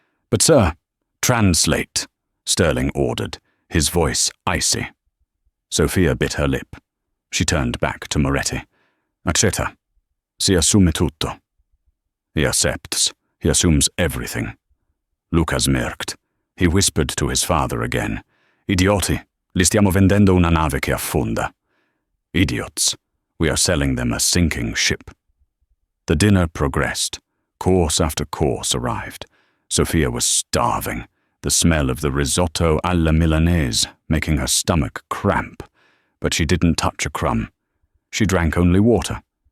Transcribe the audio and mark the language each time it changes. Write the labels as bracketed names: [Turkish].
[English] «But sir—» «Translate», Sterling ordered, his voice icy. Sophia bit her lip. She turned back to Moretti. [Italian] «Accetta. Si assume tutto». [English] «He accepts. He assumes everything». Luca smirked. He whispered to his father again. [Italian] «Idioti, li stiamo vendendo una nave che affonda». [English] «Idiots. We are selling them a sinking ship». The dinner progressed. Course after course arrived. Sophia was starving, the smell of the risotto alla Milanese making her stomach cramp. But she didn't touch a crumb. She drank only water.